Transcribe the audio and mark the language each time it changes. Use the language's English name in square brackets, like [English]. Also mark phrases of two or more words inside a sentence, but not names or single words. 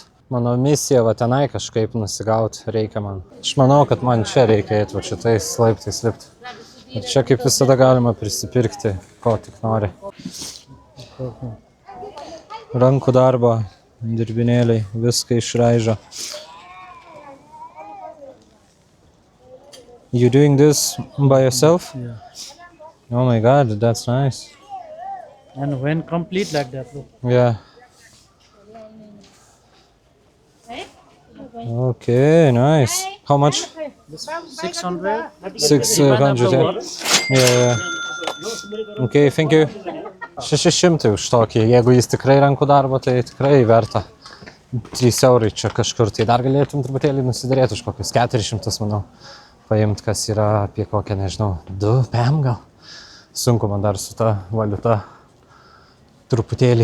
[Lithuanian] Mano misija va tenai kažkaip nusigauti reikia man. Aš manau, kad man čia reikia eiti va šitais laiptais lipti. Ir čia kaip visada galima prisipirkti, ko tik nori. Rankų darbo, dirbinėliai, viską išraižo. [English] You doing this by yourself? Yeah. Oh my god, that's nice. And when complete like that, look. Yeah. Okay, nice. How much? 600. 600, yeah. Okay, thank you. [Lithuanian] 600 už tokį, jeigu jis tikrai rankų darbo, tai tikrai verta. 3 eurai čia kažkur, tai dar galėtum truputėlį nusiderėti už kokius 400, manau, paimti, kas yra apie kokią, nežinau, 2 PM gal. Sunku man dar su ta valiuta truputėlį.